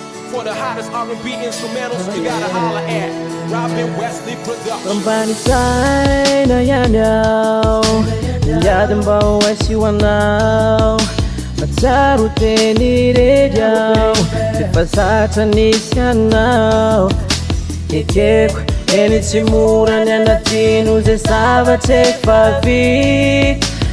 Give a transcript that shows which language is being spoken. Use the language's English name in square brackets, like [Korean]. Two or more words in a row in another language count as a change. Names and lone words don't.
[English] For the hottest R and B instrumentals, you gotta holla at Robin Wesley Production. [Malagasy] Ambany saina ihany aho, miady mba ho aisy ho anao. Matsiaro teny redy aho, efa zatra nisy anao. Ekeko, eny tsy mora ny anadino zay zavatra efa vita.